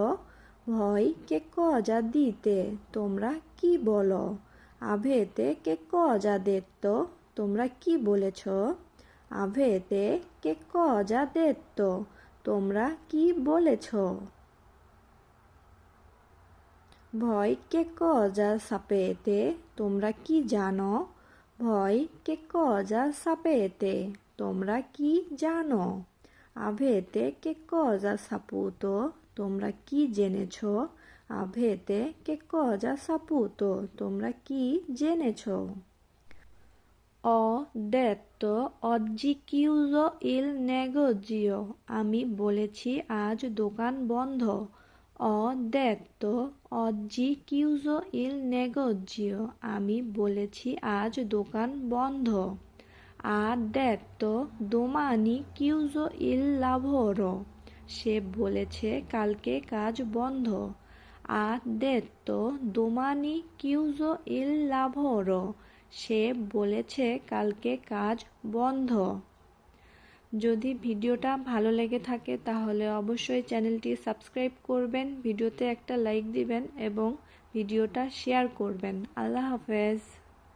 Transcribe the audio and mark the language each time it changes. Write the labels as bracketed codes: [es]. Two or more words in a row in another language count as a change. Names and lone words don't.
[it] Voi che cosa dite, [bn] তোমরা কি বলো। [it] Avete che cosa detto, [bn] তোমরা কি বলেছ। [it] Avete che cosa detto, [bn] তোমরা কি বলেছ। [it] Voi che cosa sapete? [bn] তোমরা কি জানো? [it] Voi che cosa sapete? [bn] তোমরা কি জানো? [it] Avete che cosa saputo? [bn] তোমরা কি জেনেছো? [it] Avete che cosa saputo? [bn] তোমরা কি জেনেছো? [it] Ho detto oggi chiuso il negozio. [bn] আমি বলেছি আজ দোকান বন্ধ। [it] Ho detto oggi chiuso il negozio. [bn] আমি বলেছি আজ দোকান বন্ধ। [it] Ha detto domani chiuso il lavoro. [bn] সে বলেছে কালকে কাজ বন্ধ। [it] Ha detto domani chiuso il lavoro. [bn] সে বলেছে কালকে কাজ বন্ধ। যদি ভিডিওটা ভালো লেগে থাকে তাহলে অবশ্যই চ্যানেলটি সাবস্ক্রাইব করবেন, ভিডিওতে একটা লাইক দিবেন এবং ভিডিওটা শেয়ার করবেন। আল্লাহ হাফেজ।